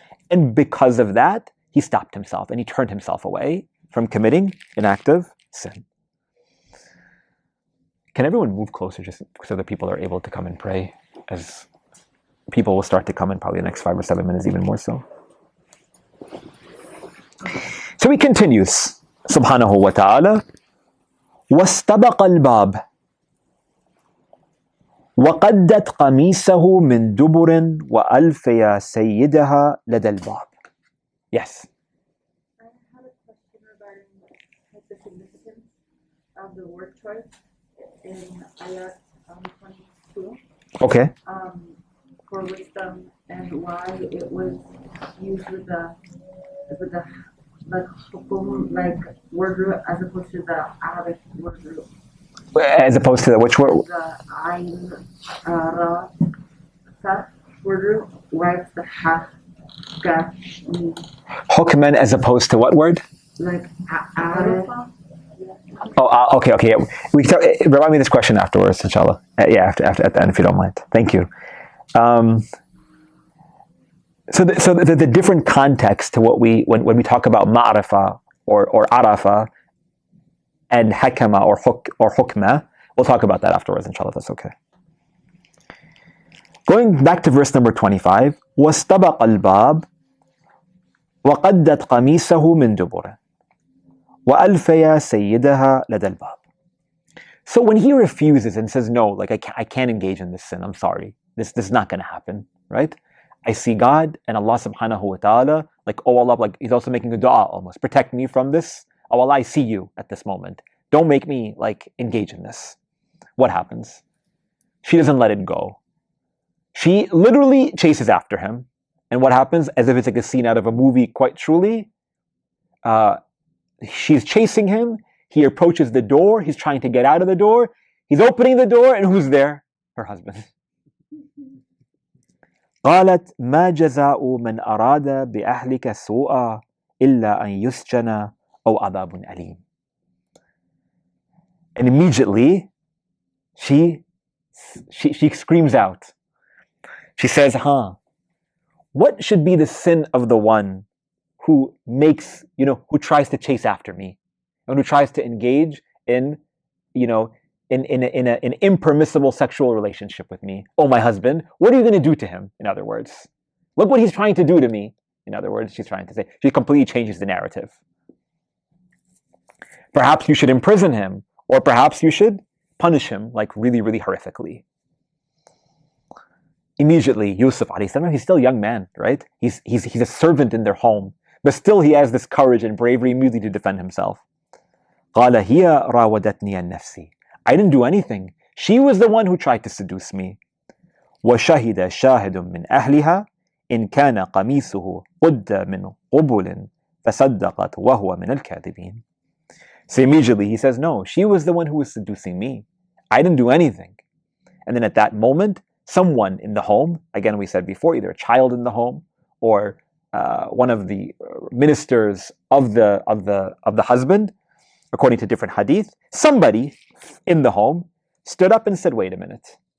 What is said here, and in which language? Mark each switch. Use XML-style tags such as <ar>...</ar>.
<en>And because of that, he stopped himself and he turned himself away from committing an act of sin. Can everyone move closer just so that people are able to come and pray, as people will start to come in probably the next 5 or 7 minutes, even more so. So he continues, subhanahu wa ta'ala,</en> <ar>وَاسْتَبَقَ الْبَابِ وَقَدَّتْ قَمِيصَهُ مِنْ دُبُرٍ وَأَلْفَيَا سَيِّدَهَا لَدَى الْبَابِ.</ar> <en>Yes? I had a question regarding the significance of the word choice in ayat 22. Okay. For wisdom, and why it was used with the like hukum, like word root, as opposed to the Arabic word root. As opposed to which word? The ayn ra sa word root. Why it's the ha ga mim. Hukman as opposed to what word? Like arafa. Oh, okay. Yeah. We can remind me this question afterwards, inshallah. After at the end, if you don't mind. Thank you. So the different context to what when we talk about ma'rifa or arafa and hakama or hukma, we'll talk about that afterwards, inshallah. That's okay. Going back to verse number 25,</en> <ar>وَاسْتَبَقَ الْبَابِ وَقَدَّتْ قَمِيصَهُ مِنْ دُبُرٍ وَأَلْفَيَا سَيِّدَهَا لَدَى الْبَابِ.</ar> <en>So when he refuses and says, no, like I can't engage in this sin, I'm sorry, this is not going to happen, right? I see God and Allah subhanahu wa ta'ala, like, oh Allah, like he's also making a dua almost. Protect me from this. Oh Allah, I see you at this moment. Don't make me like engage in this. What happens? She doesn't let it go. She literally chases after him. And what happens? As if it's like a scene out of a movie, quite truly. She's chasing him. He approaches the door. He's trying to get out of the door. He's opening the door, and who's there? Her husband.</en> <ar>قالت ما جزاء من أراد بأهلك سوءا إلا أن يسجن أو عذاب أليم.</ar> <en>And immediately, she screams out. She says, what should be the sin of the one who makes, who tries to chase after me and who tries to engage in, in an impermissible sexual relationship with me? Oh, my husband, what are you going to do to him? In other words, look what he's trying to do to me. In other words, she's trying to say, she completely changes the narrative. Perhaps you should imprison him, or perhaps you should punish him like really, really horrifically. Immediately, Yusuf alayhi salam, he's still a young man, right? He's a servant in their home, but still he has this courage and bravery immediately to defend himself.</en> <ar>قال هي راودتني عن نفسي.</ar> <en>I didn't do anything. She was the one who tried to seduce me.</en> <ar>وشهد شاهد من أهلها إن كان قميصه قد من قبل فصدقت وهو من الكاذبين.</ar> <en>So immediately he says, no, she was the one who was seducing me. I didn't do anything. And then at that moment, someone in the home, again we said before, either a child in the home or one of the ministers of the husband, according to different hadith, somebody in the home stood up and said, wait a minute.</en>